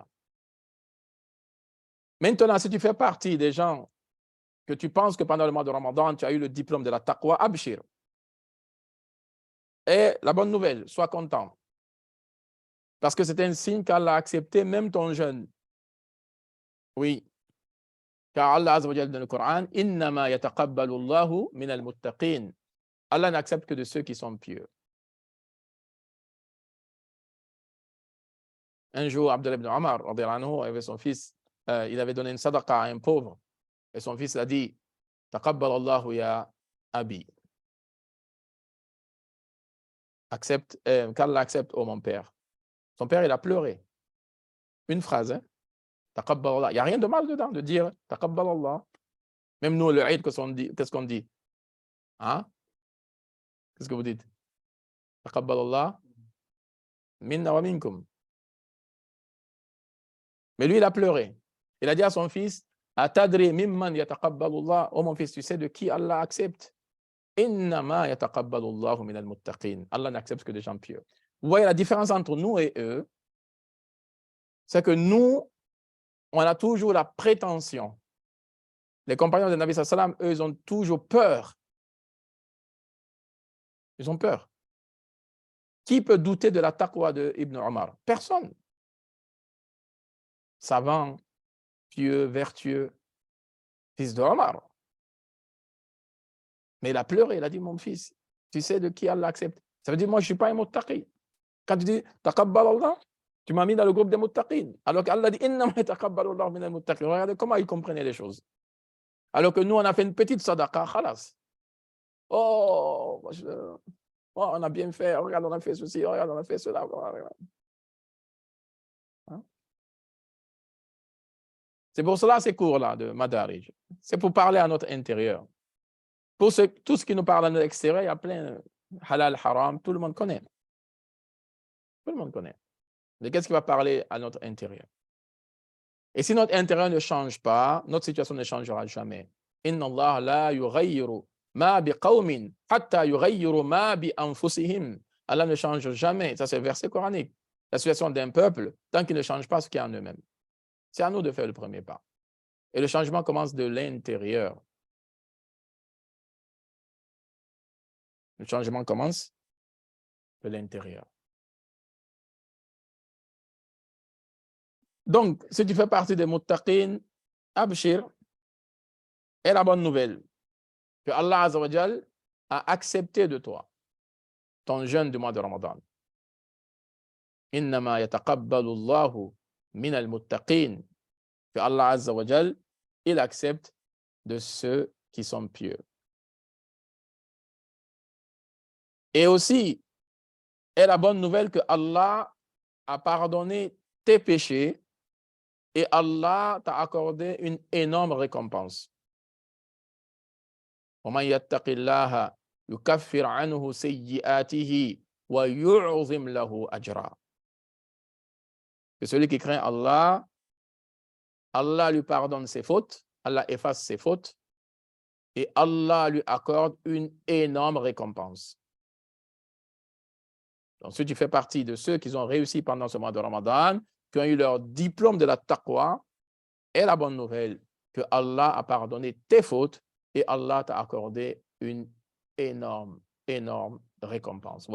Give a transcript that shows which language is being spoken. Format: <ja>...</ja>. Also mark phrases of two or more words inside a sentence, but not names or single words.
<fr>Maintenant, si tu fais partie des gens que tu penses que pendant le mois de Ramadan, tu as eu le diplôme de la taqwa, abshir. Et la bonne nouvelle, sois content. Parce que c'est un signe qu'Allah a accepté même ton jeûne. Oui. Car Allah</fr> <ar>عز وجل</ar> <fr>dans le Coran,</fr> <ar>إنما يتقبل الله من المتقين.</ar> <fr>Allah n'accepte que de ceux qui sont pieux. Un jour, Abdullah ibn Omar, avec son fils, il avait donné une sadaqa à un pauvre. Et son fils a dit,</fr> <ar>تقبل الله يا أبي.</ar> <fr>Accepte, qu'Allah accepte, oh mon père. Son père, il a pleuré. Une phrase, hein?</fr> <ar>تقبل الله.</ar> <fr>Il n'y a rien de mal dedans de dire</fr> <ar>تقبل الله.</ar> <fr>Même nous, le Eid, qu'est-ce qu'on dit? Hein? Qu'est-ce que vous dites?</fr> <ar>تقبل الله منا ومنكم.</ar> <fr>Mais lui, il a pleuré. Il a dit à son fils,</fr> <ar>أتدري ممن يتقبل الله.</ar> <fr>Oh mon fils, tu sais de qui Allah accepte?</fr> <ar>إنما يتقبل الله من المتقين.</ar> <fr>Allah n'accepte que des gens pieux. Vous voyez la différence entre nous et eux, c'est que nous, on a toujours la prétention. Les compagnons de</fr> <ar>نبي سلم,</ar> <fr>eux, ils ont toujours peur. Ils ont peur. Qui peut douter de la taqwa de Ibn Omar? Personne. Savant, pieux, vertueux, fils de Omar. Mais il a pleuré, il a dit, mon fils, tu sais de qui Allah accepte? Ça veut dire, moi, je ne suis pas un muttaqi. Quand tu dis,</fr> <ar>تقبل الله,</ar> <fr>tu m'as mis dans le groupe des muttaqin. Alors qu'Allah dit,</fr> <ar>إنما يتقبل الله من المتقين.</ar> <fr>Regardez comment il comprenait les choses. Alors que nous, on a fait une petite sadaqa, khalas. Oh, on a bien fait, regarde, on a fait ceci, regarde, on a fait cela. Hein? C'est pour cela ces cours-là de Madarij. C'est pour parler à notre intérieur. Pour tout ce qui nous parle à notre extérieur, il y a plein</fr> <ar>حلال، حرام,</ar> <fr>tout le monde connaît. Tout le monde connaît. Mais qu'est-ce qui va parler à notre intérieur? Et si notre intérieur ne change pas, notre situation ne changera jamais.</fr> <ar>إن الله لا يغير ما بقوم حتى يغيروا ما بأنفسهم.</ar> <fr>Allah ne change jamais. Ça, c'est le verset coranique. La situation d'un peuple, tant qu'il ne change pas ce qu'il y a en eux-mêmes. C'est à nous de faire le premier pas. Et le changement commence de l'intérieur. Le changement commence de l'intérieur. Donc, si tu fais partie des muttaqin, abshir est la bonne nouvelle. Que Allah</fr> <ar>عز وجل</ar> <fr>a accepté de toi ton jeûne du mois de Ramadan.</fr> <ar>إنما يتقبل الله من المتقين.</ar> <fr>Que Allah</fr> <ar>عز وجل,</ar> <fr>il accepte de ceux qui sont pieux. Et aussi, est la bonne nouvelle que Allah a pardonné tes péchés et Allah t'a accordé une énorme récompense.</fr> <ar>وَمَنْ يَتَّقِ اللَّهَ يُكَفِّرْ عَنْهُ سَيِّئَاتِهِ وَيُعْظِمْ لَهُ أَجْرًا.</ar> <fr>Que celui qui craint Allah, Allah lui pardonne ses fautes, Allah efface ses fautes et Allah lui accorde une énorme récompense. Donc, si tu fais partie de ceux qui ont réussi pendant ce mois de Ramadan, qui ont eu leur diplôme de la taqwa, est la bonne nouvelle que Allah a pardonné tes fautes et Allah t'a accordé une énorme, énorme récompense.</fr>